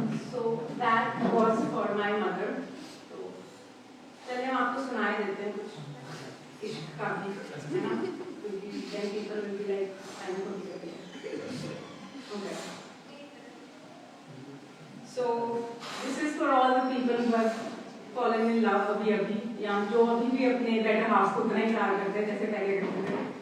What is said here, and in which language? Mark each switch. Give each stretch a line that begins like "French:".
English: So that was for my mother.
Hindi: तो चलिए हम आपको सुनाए देते हैं कुछ इश्क का भी, है ना? क्योंकि
English: then people will be like, I'm going to be okay. So this is for all the people who have fallen in love
Hindi: अभी या जो अभी भी अपने बेटर हाफ को उतना ही प्यार करते हैं जैसे पहले करते थे.